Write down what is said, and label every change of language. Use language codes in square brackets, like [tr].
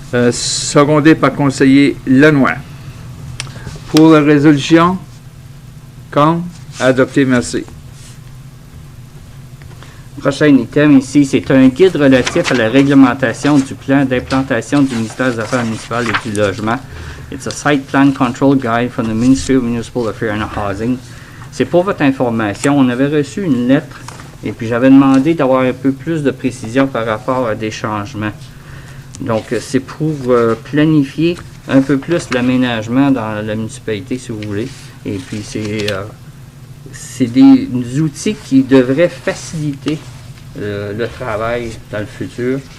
[fr] Secondé par conseiller Lenoir. Pour la résolution, contre, adopté, merci. Prochain item ici, c'est un guide relatif à la réglementation du plan d'implantation du ministère des Affaires municipales et du Logement. [en] It's a site plan control guide from the Ministry of Municipal Affairs and Housing. [fr] C'est pour votre information. On avait reçu une lettre et puis j'avais demandé d'avoir un peu plus de précision par rapport à des changements. Donc, c'est pour planifier un peu plus l'aménagement dans la municipalité, si vous voulez. Et puis, c'est des outils qui devraient faciliter le travail dans le futur.